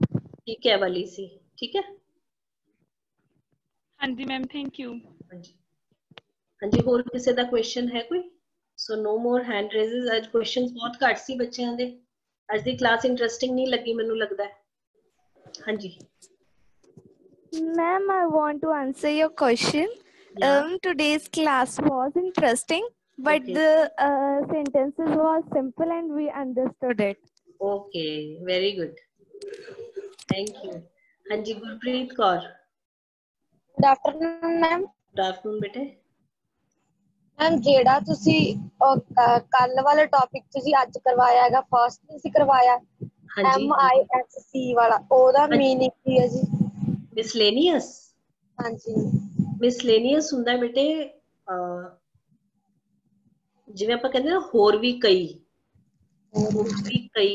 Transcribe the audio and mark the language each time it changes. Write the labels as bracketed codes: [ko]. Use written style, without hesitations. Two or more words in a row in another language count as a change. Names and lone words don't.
[pa] ਠੀਕ ਹੈ, ਵਾਲੀ ਸੀ, ਠੀਕ ਹੈ। [en] ਹਾਂਜੀ ma'am, thank you. [pa] ਹਾਂਜੀ ਹਾਂਜੀ, ਹੋਰ ਕਿਸੇ ਦਾ ਕੁਐਸਚਨ ਹੈ ਕੋਈ? [en] so no more hand raises. [pa] ਅੱਜ ਕੁਐਸਚਨਸ ਬਹੁਤ ਘੱਟ ਸੀ ਬੱਚਿਆਂ ਦੇ, ਅੱਜ ਦੀ ਕਲਾਸ ਇੰਟਰਸਟਿੰਗ ਨਹੀਂ ਲੱਗੀ ਮੈਨੂੰ ਲੱਗਦਾ ਹੈ। ਹਾਂਜੀ [en] Ma'am, I want to answer your question. Today's class was interesting, but the sentences was simple and we understood it. Okay, very good. Thank you. [pa] ਹਾਂਜੀ ਗੁਰਪ੍ਰੀਤ ਕੌਰ। [en] Good afternoon ma'am. Good afternoon ਬੇਟੇ। [pa] ਮੈਮ ਜਿਹੜਾ ਤੁਸੀਂ ਕੱਲ ਵਾਲਾ ਟੌਪਿਕ ਤੁਸੀਂ ਅੱਜ ਕਰਵਾਇਆ ਹੈਗਾ, ਫਸਟ ਤੁਸੀਂ ਕਰਵਾਇਆ MISC ਵਾਲਾ, ਉਹਦਾ ਮੀਨਿੰਗ ਕੀ ਹੈ ਜੀ? [en] ਮਿਸਲੇਨੀਅਸ। [pa] ਹਾਂਜੀ ਮਿਸਲੇਨੀਅਸ ਹੁੰਦਾ ਬੇਟੇ ਜਿਵੇਂ ਆਪਾਂ ਕਹਿੰਦੇ ਨਾ ਹੋਰ ਵੀ ਕਈ, ਹੋਰ ਵੀ ਕਈ।